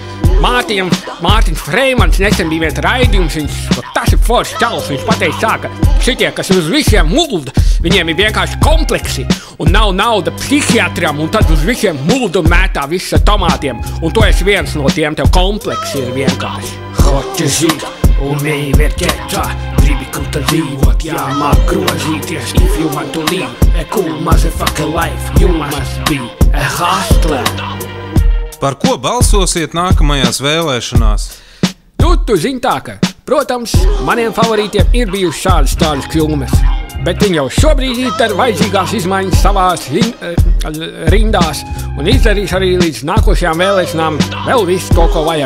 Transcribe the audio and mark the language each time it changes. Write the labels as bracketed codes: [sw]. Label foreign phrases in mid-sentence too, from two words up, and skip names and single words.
[lv] Mārtiņš Freimans nesen bija viens raidījums, tas ir foršs čalis, viņš pateica tā, ka šitie, kas uz visiem mulda, viņiem ir vienkārši kompleksi un nav nauda psihiatram, un tad uz visiem mulda un mētā viss ar tomātiem, un tu esi viens no tiem, tev kompleksi ir vienkārši. [ru] Хочешь жить, умей вертеться, [lv] gribi kruta dzīvot, jāmāk grozīties. [en] If you want to live a cool motherfucker life, you must be a hustler. [lv] Par ko balsosiet nākamajās vēlēšanās? Nu, tu zini tā, ka, protams, maniem favorītiem ir bijušas šādas kļūmes, bet viņi jau šobrīd ir vajadzīgās izmaiņas savās rindās un izdarīs arī līdz nākošajām vēlēšanām vēl visu to, ko vajag.